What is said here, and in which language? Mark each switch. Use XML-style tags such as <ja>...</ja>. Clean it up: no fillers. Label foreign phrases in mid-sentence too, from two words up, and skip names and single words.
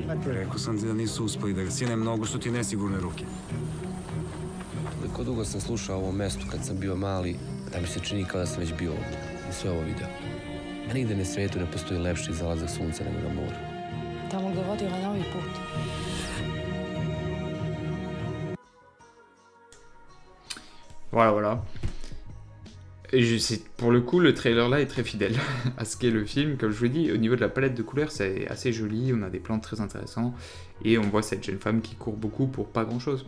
<sr>Rekao sam ti da nisu uspeli da ga sine, mnogo su ti nesigurne ruke. Koliko dugo sam slušao o ovom mestu kad sam bio mali, da mi se čini kao da sam već bio ovdje i sve ovo video. A nigde na svijetu ne postoji lepši zalazak sunca nego na moru. Tamo ga vodi ovaj novi put.</sr> <fr>Voilà, voilà. Pour le coup, le trailer là est très fidèle à ce qu'est le film. Comme je vous l'ai dit, au niveau de la palette de couleurs, c'est assez joli. On a des plans très intéressants. Et on voit cette jeune femme qui court beaucoup pour pas grand chose.</fr>